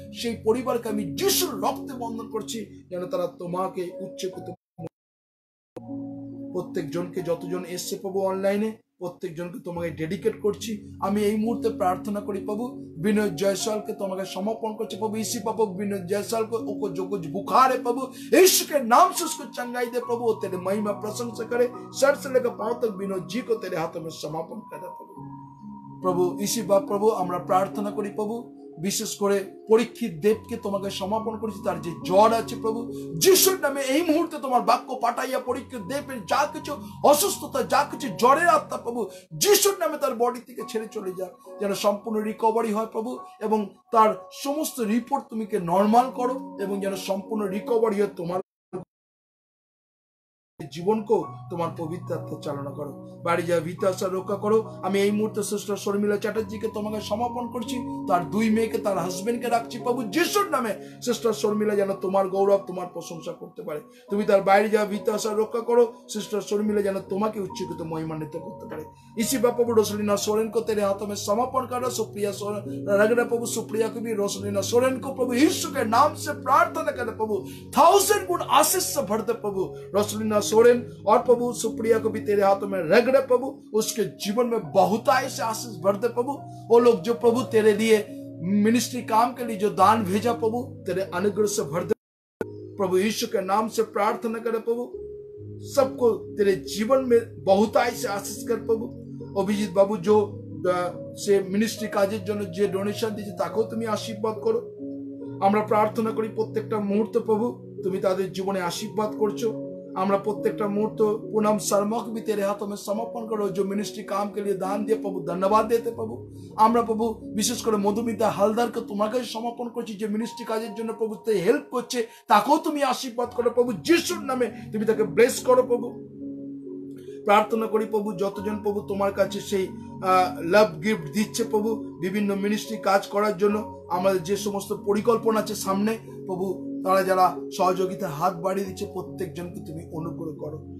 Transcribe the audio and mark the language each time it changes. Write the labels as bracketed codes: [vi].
[bn] সেই পরিবারকে আমি যিশুর রক্তে বন্ধন করছি, যেন তারা তোমাকে উচ্চকিত। প্রত্যেক জনকে যতজন এসছে প্রভু অনলাইনে, প্রত্যেক জনকে তোমাকে ডেডিকেট করছি। আমি এই মুহূর্তে প্রার্থনা করি প্রভু, বিনয় জয়সালকে তোমাকে সমর্পণ করছি प्रभु। [hi] इसी प्रभु विनोद जयसाल को जो कुछ बुखार है प्रभु, यीशु के नाम से उसको चंगाई दे प्रभु। तेरे महिमा प्रशंसा करे, सर से लेकर पांव तक विनोद जी को तेरे हाथों में समर्पण करे प्रभु। प्रभु इसी बात प्रभु [bn] আমরা প্রার্থনা করি প্রভু, বিশেষ করে পরীক্ষিত দেবকে তোমাকে সমর্পণ করেছি। তার যে জ্বর আছে প্রভু যিশুর নামে এই মুহূর্তে তোমার বাক্য পাঠাইয়া পরীক্ষিত দেবের যা কিছু অসুস্থতা, যা কিছু জ্বরের আত্মা প্রভু যিশুর নামে তার বডি থেকে ছেড়ে চলে যাক, যেন সম্পূর্ণ রিকভারি হয় প্রভু, এবং তার সমস্ত রিপোর্ট তুমি কে নর্মাল করো, এবং যেন সম্পূর্ণ রিকভারি হয়। তোমার জীবনকে তোমার পবিত্র আত্মা চালনা করো, বাড়ি যা ভিতাসা রক্ষা করো। আমি এই মুহূর্তে সিস্টার শর্মিলা চ্যাটার্জিকে তোমাকে সমর্পণ করছি, তার দুই মেয়েকে, তার হাজবেন্ডকে রাখছি প্রভু যিশুর নামে। সিস্টার শর্মিলা যেন তোমার গৌরব, তোমার প্রশংসা করতে পারে। তুমি তার বাইরে যা ভিতাসা রক্ষা করো, সিস্টার শর্মিলা যেন তোমাকে উচ্চকিত মহিমান্বিত करते पारे। [hi] इसी बात प्रभु रोसलीना सोरेन को तेरे हाथों में समर्पण करो। सुप्रिया सोरेन रगड़ा प्रभु, सुप्रिया को भी रोसलीना सोरेन को प्रभु यीशु के नाम से प्रार्थना करे प्रभु, 1000 गुण आशीष से भर दे प्रभु। रोसलीना सोरेन और प्रभु सुप्रिया को भी तेरे हाथों में रगड़े प्रभु, उसके जीवन में बहुतायत से आशीष भर दे प्रभु। वो लोग जो प्रभु तेरे लिए मिनिस्ट्री काम के लिए जो दान भेजा प्रभु, तेरे अनुग्रह से भर दे प्रभु। यीशु के नाम से प्रार्थना करे प्रभु, सबको तेरे जीवन में बहुतायत से आशीष कर प्रभु। अभिजीत बाबू जो से मिनिस्ट्री [bn] কাজের জন্য যে ডোনেশন দিয়েছে তাকেও তুমি আশীর্বাদ করো। আমরা প্রার্থনা করি প্রত্যেকটা মুহূর্ত প্রভু তুমি তাদের জীবনে আশীর্বাদ করছো। আমরা প্রত্যেকটা মুহূর্ত [hi] पूनम शर्मा को भी तेरे हाथों में समर्पण करो, जो मिनिस्ट्री काम के लिए दान दिए प्रभु, धन्यवाद देते प्रभु। [bn] আমরা প্রভু বিশেষ করে মধুমিতা হালদারকে তোমাকে সমর্পণ করছি, যে মিনিস্ট্রি কাজের জন্য প্রভু তে হেল্প করছে, তাকেও তুমি আশীর্বাদ করো প্রভু যিশুর নামে, তুমি তাকে ব্লেস করো প্রভু। প্রার্থনা করি প্রভু যতজন প্রভু তোমার কাছে সেই লাভ গিফট দিচ্ছে প্রভু বিভিন্ন মিনিস্ট্রি কাজ করার জন্য, আমাদের যে সমস্ত পরিকল্পনা আছে সামনে প্রভু, তারা যারা সহযোগিতা হাত বাড়িয়ে দিচ্ছে প্রত্যেকজনকে তুমি অনুগ্রহ করো।